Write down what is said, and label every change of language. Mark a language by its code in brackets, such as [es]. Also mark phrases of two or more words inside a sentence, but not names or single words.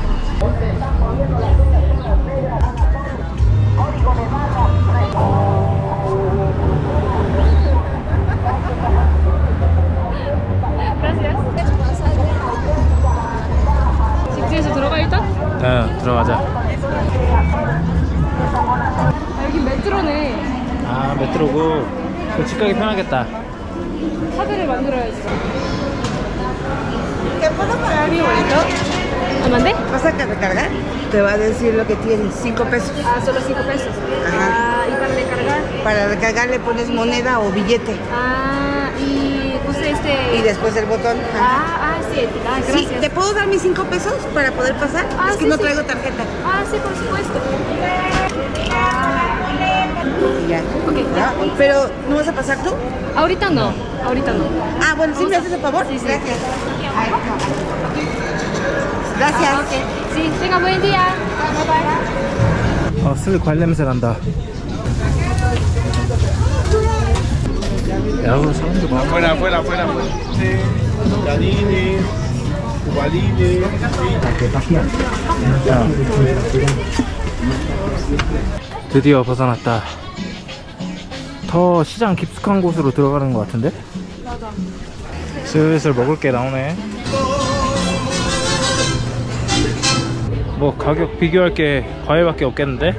[ko] 집주에서 들어가 일단? 네, 들어가자. 아, 여기 메트로네. 아, 메트로고. 집 가기 편하겠다. 카드를 만들어야지. [es] ¿Te puedo pagar mi boleto? [ko] 얼마인데? [es] ¿Vas a recargar? Te va a decir lo que tienes, 5 pesos. Ah, solo 5 pesos. Ajá. Ah, ¿y para recargar? Para recargar le pones moneda o billete. Ah, y puse este... Y después el botón. sí. Ah, Sí, gracias. ¿te puedo dar mis 5 pesos para poder pasar? Ah, es que sí, no sí. traigo tarjeta. Ah, sí, por supuesto. Y ya. Ok, ya. Pero, ¿no vas a pasar tú? Ahorita no. Ahorita no. Ah, bueno, ¿sí me haces el favor? Sí, sí. Gracias. Gracias. Ah, ok. Sí, tenga buen día. [en] Bye bye. [ko] 슬 과일냄새 난다. 야, 사람들 많아. [es] Afuera. Sí. Canines, cubalines, [ko] 야. 드디어 벗어났다. 더 시장 깊숙한 곳으로 들어가는 것 같은데? 맞아. 슬슬 먹을 게 나오네. 뭐 가격 비교할 게 과일밖에 없겠는데?